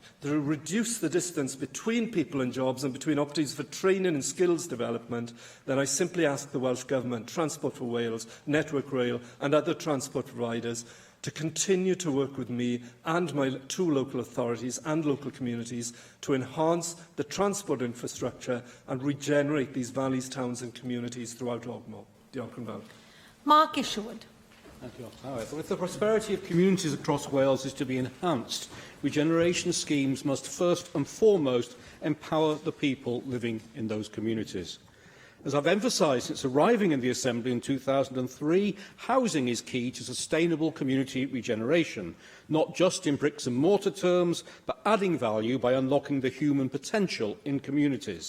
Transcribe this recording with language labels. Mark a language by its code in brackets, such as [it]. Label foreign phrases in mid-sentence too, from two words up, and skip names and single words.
[en] To reduce the distance between people and jobs and between opportunities for training and skills development, then I simply ask the Welsh Government, Transport for Wales, Network Rail and other transport providers to continue to work with me and my two local authorities and local communities to enhance the transport infrastructure and regenerate these valleys, towns and communities throughout Ogmore. [cy] Diolch yn fawr. [en] Mark Isherwood. Thank you. However, if the prosperity of communities across Wales is to be enhanced, regeneration schemes must first and foremost empower the people living in those communities. As I've emphasised since arriving in the Assembly in 2003, housing is key to sustainable community regeneration, not just in bricks and mortar terms, but adding value by unlocking the human potential in communities.